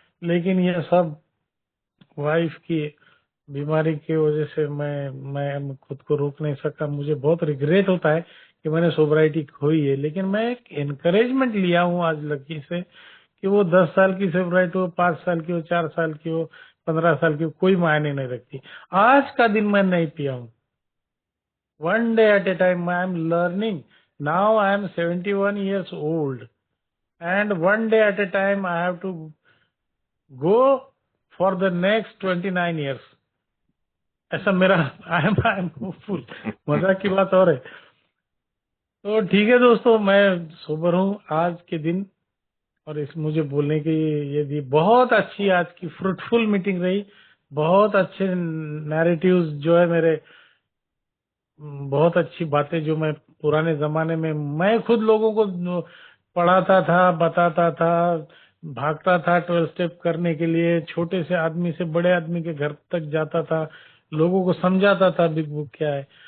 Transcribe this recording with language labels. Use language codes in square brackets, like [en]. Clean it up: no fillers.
[hi] लेकिन ये सब वाइफ की बीमारी की वजह से मैं खुद को रोक नहीं सकता। मुझे बहुत रिग्रेट होता है कि मैंने सोबराइटी खोई है। लेकिन मैं एक एनकरेजमेंट लिया हूँ आज लकी से कि वो 10 साल की सोबराइटी हो, 5 साल की हो, 4 साल की हो, 15 साल की हो, कोई मायने नहीं रखती। आज का दिन मैं नहीं पिया हूँ। [en] One day at a time, I am learning. Now I am 71 years old, and one day at a time I have to go for the next 29 years. [hi] ऐसा मेरा [en] I am hopeful. [hi] मजाक की बात और है। तो ठीक है दोस्तों, मैं सोबर हूँ आज के दिन, और इस मुझे बोलने की ये दी। बहुत अच्छी आज की फ्रूटफुल मीटिंग रही। बहुत अच्छे नैरेटिव्स जो है मेरे, बहुत अच्छी बातें जो मैं पुराने जमाने में मैं खुद लोगों को पढ़ाता था, बताता था, भागता था 12 स्टेप करने के लिए, छोटे से आदमी से बड़े आदमी के घर तक जाता था, लोगों को समझाता था बिग बुक क्या है।